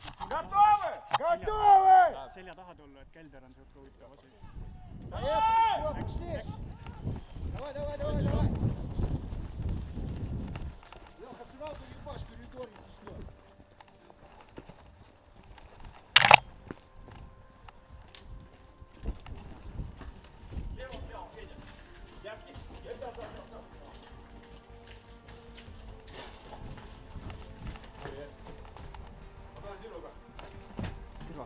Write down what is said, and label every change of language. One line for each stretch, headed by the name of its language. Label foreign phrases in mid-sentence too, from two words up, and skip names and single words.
Estonian: selja taha tulla, et kelder on siuke huvitav asi.
Russian: Давай, давай, давай, давай. Леха, сразу ебашь коридор, если что. Левым, Федя. Я взял. Tira.